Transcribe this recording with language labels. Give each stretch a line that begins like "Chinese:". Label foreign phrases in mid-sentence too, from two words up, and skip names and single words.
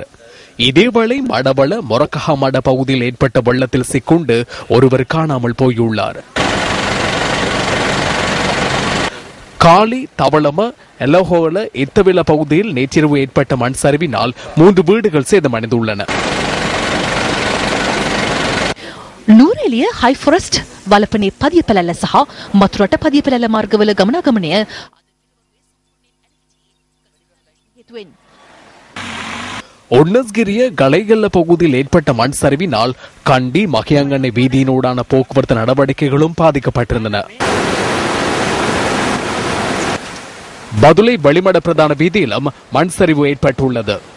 Tamil: இதேவேளை மடவள மொரக்கஹமட பகுதியில் ஏற்பட்ட வெள்ளத்தில் சிக்குண்டு ஒருவர் காணாமல் போயுள்ளார். காலி தவளம எலஹோல இத்தவில பகுதியில் நேற்றிரவு ஏற்பட்ட மண் சரிவினால் 3 வீடுகள் சேதமடைந்துள்ளன.
Sinhala: නූරේලිය හයි ෆොරස්ට් වලපනේ පදියපැලැල්ල සහ මතුරට පදියපැලැල්ල මාර්ගවල ගමනාගමනය
Tamil: ஒன்னஸ்கிரிய கலைகல்ல பகுதியில் ஏற்பட்ட மண் சரிவினால் கண்டி மகியங்கண்ணை வீதியினூடான போக்குவரத்து நடவடிக்கைகளும் பாதிக்கப்பட்டிருந்தன. பதுளை வெளிமட பிரதான வீதியிலும் மண் சரிவு ஏற்பட்டுள்ளது.